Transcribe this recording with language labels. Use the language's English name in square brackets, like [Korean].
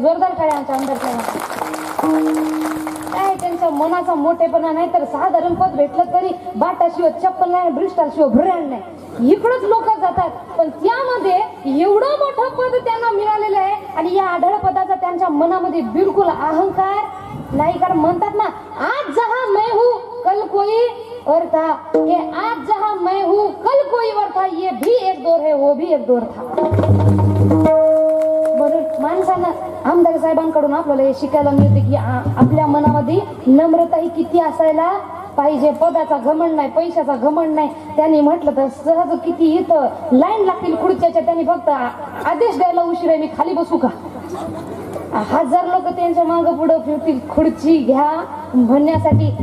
[Marathi] जोरदार काय आमच्या आमदार साहेबांना काय त्यांच्या मनाचा मोठेपणा नाही तर साधारण पद भेटलं तरी बाटाशिवाय चप्पल नाही, ब्रिस्टाशिवाय ब्रँड नाही, इकडंच लोक जातात. पण त्यामध्ये एवढं मोठं पद त्यांना मिळालेलं आहे आणि या आढळ पदाचा त्यांच्या मनामध्ये बिलकुल अहंकार नाही. कारण म्हणतात ना [Hindi] आज जहां मैं हूं कल कोई और था, ये आज जहां मैं हूं कल कोई और था, ये भी एक दौर है वो भी एक दौर था. [Marathi] म्हणून माणसानं आमदार साहेबांकडून आपल्याला हे शिकायला मिळते की आपल्या मनामध्ये नम्रता ही किती असायला पाहिजे. पदाचा घमंड नाही, पैशाचा घमंड नाही. त्यांनी म्हटलं तर सहज किती इथं लाईन लागतील खुर्च्याच्या, त्यांनी फक्त आदेश द्यायला उशीर आहे मी खाली बसू का, 1000 लोक त्यांच्या मागं पुढं फिरतील खुर्ची घ्या म्हणण्यासाठी.